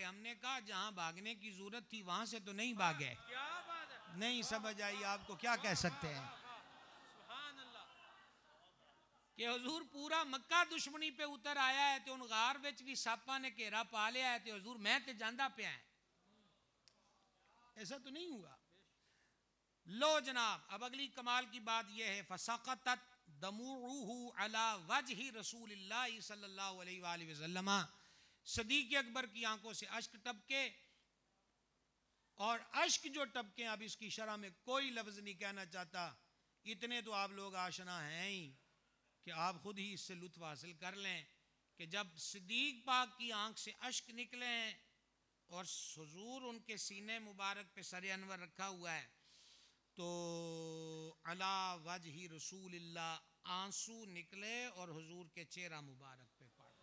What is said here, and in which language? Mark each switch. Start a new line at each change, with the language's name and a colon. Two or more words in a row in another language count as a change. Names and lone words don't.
Urdu: ہم نے کہا جہاں بھاگنے کی ضرورت تھی وہاں سے تو نہیں بھاگے. نہیں سمجھ آئی آپ کو؟ کیا کہہ سکتے ہیں؟
Punjabi: کہ حضور پورا مکہ دشمنی پہ اتر آیا ہے تے ان غار وچ بھی ساپا نے گھیرا پا لیا ہے تے حضور میں تے جاندہ پیا ہے.
Urdu: ایسا تو نہیں ہوا. لو جناب اب اگلی کمال کی بات یہ ہے
Arabic: فسقطت دموعه على وجه رسول اللہ صلی اللہ علیہ وآلہ وسلم.
Urdu: صدیق اکبر کی آنکھوں سے اشک ٹپکے, اور اشک جو ٹپکے اب اس کی شرح میں کوئی لفظ نہیں کہنا چاہتا, اتنے تو آپ لوگ آشنا ہیں ہی کہ آپ خود ہی اس سے لطف حاصل کر لیں کہ جب صدیق پاک کی آنکھ سے اشک نکلیں اور حضور ان کے سینے مبارک پہ سر انور رکھا ہوا ہے تو
Arabic: علی وجہ رسول اللہ
Urdu: آنسو نکلے اور حضور کے چہرہ مبارک پہ پڑ.